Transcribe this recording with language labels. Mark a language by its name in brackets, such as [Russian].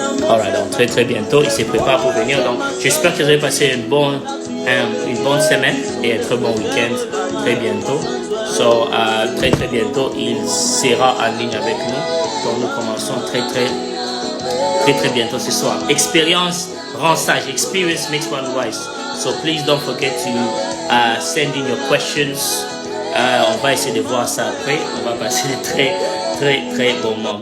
[French] Alright, donc très très bientôt, il se prépare pour venir. Donc j'espère que vous avez passé une bonne semaine et un très bon week-end très bientôt. So, très très bientôt, il sera en ligne avec nous. Donc nous commençons très bientôt ce soir. Expérience rend sage. [English] Experience makes one wise. So please don't forget to send in your questions. [French] On va essayer de voir ça après. On va passer de très bon moment.